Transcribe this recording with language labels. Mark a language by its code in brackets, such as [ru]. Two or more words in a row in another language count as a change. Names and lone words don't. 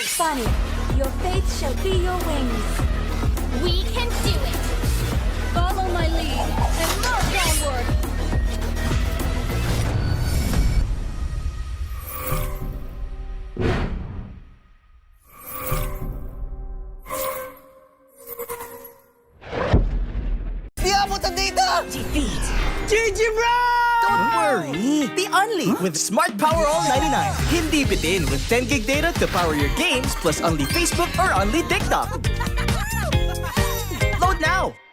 [en] panic. Your faith shall be your wings. We can do it! Follow my lead and march onward! [tl] Di abot ang data! [en] Defeat. GG, bro! Don't worry. The Only with Smart Power All 99. [tl] Hindi bitin [en] with 10 gig data to power your games plus only Facebook or only TikTok. Load now.